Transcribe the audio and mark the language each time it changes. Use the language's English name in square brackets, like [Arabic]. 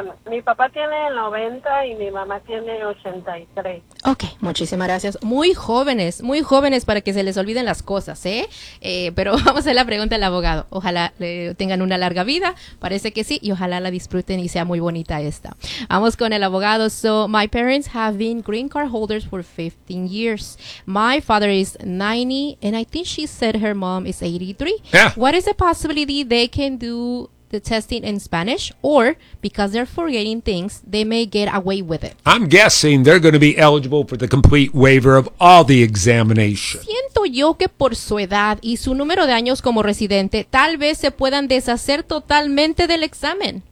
[Spanish] Mi papá tiene 90 y mi mamá tiene 83. Ok, muchísimas gracias. Muy jóvenes para que se les olviden las cosas, ¿eh? Pero vamos a hacer la pregunta al abogado. Ojalá tengan una larga vida, parece que sí, y ojalá la disfruten y sea muy bonita esta. Vamos con el abogado. [English] So, my parents have been green card holders for 15 years. My father is 90 and I think she said her mom is 83. Yeah. What is the possibility they can do the testing in Spanish, or because they're forgetting things, they may get away with it? I'm guessing they're going to be eligible for the complete waiver of all the examination. [Spanish] Siento yo que por su edad y su número de años como residente, tal vez se puedan deshacer totalmente del examen.